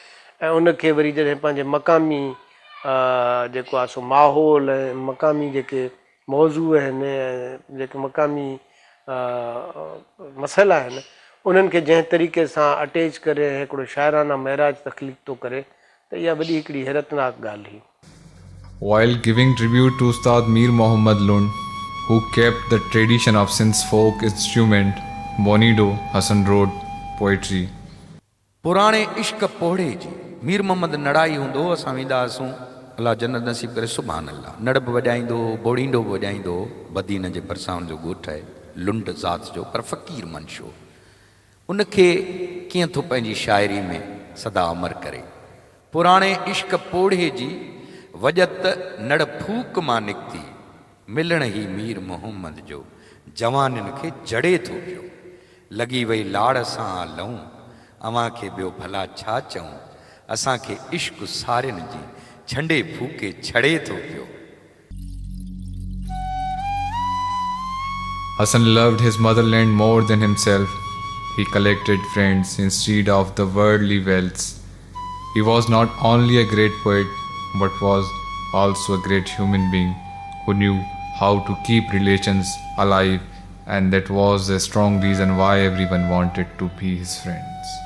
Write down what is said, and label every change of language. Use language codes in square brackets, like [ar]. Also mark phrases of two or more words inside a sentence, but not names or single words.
[sd] ऐं उनखे वरी जॾहिं पंहिंजे मक़ामी जेको आहे सो माहौल ऐं मक़ामी जेके मौज़ू आहिनि जेके मक़ामी मसइला आहिनि उन्हनि खे जंहिं तरीक़े सां अटैच करे हिकिड़ो शाइराना महराज तख़लीक़ थो करे त इहा वॾी हिकिड़ी हैरतनाक ॻाल्हि हुई। [en] While giving tribute to Ustad Mir Muhammad Lund, who kept the tradition of Sindh's folk instrument Bonido, Hassan wrote poetry. [sd] पुराणे इश्क पोड़े जी मीर मोहम्मद नड़ाई हूंदो असां वेंदा हुआसीं, अलाह जन्नत नसीब करे [ar] سبحان الله. [sd] नड़ बि वॼाईंदो, बोड़ींदो बि वॼाईंदो, बदीन जे भरिसां जो ॻोठु आहे, लुंड ज़ात जो पर फ़क़ीर मंशो। उनखे कीअं थो पंहिंजी शाइरी में सदा अमर करे। पुराणे इश्क पोड़े जी वजत नड़ फूक मां निकिती, मिलण ही मीर मोहम्मद जो जवाननि खे जड़े थो पियो। लॻी वई लाड़ सां लऊं, अव्हां खे ॿियो भला छा चऊं, असांखे इश्क सारियुनि जी झंडे फूके छड़े थो पियो। [en] Hassan loved his motherland more than himself. He collected friends instead of the worldly wealths. He was not only a great poet, but was also a great human being who knew how to keep relations alive, and that was a strong reason why everyone wanted to be his friends.